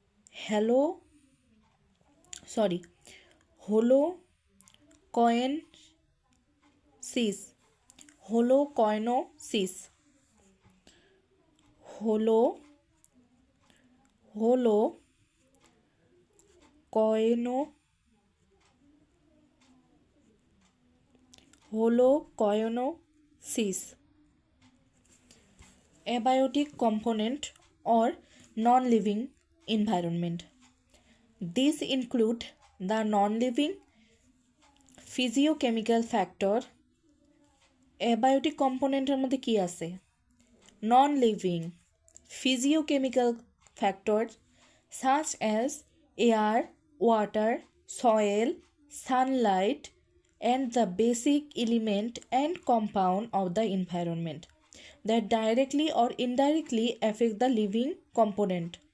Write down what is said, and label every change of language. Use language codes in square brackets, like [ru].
[en] hello sorry holocoensis holocoenosis holo holocoeno holocoenosis. Abiotic component or non-living environment. These include the non-living physiochemical factor. [bn] Abiotic কম্পোনেন্টের মধ্যে কি আছে? [en] Non-living physiochemical factors such as air, water, soil, sunlight, and the basic element and compound of the environment that directly or indirectly affect the living component.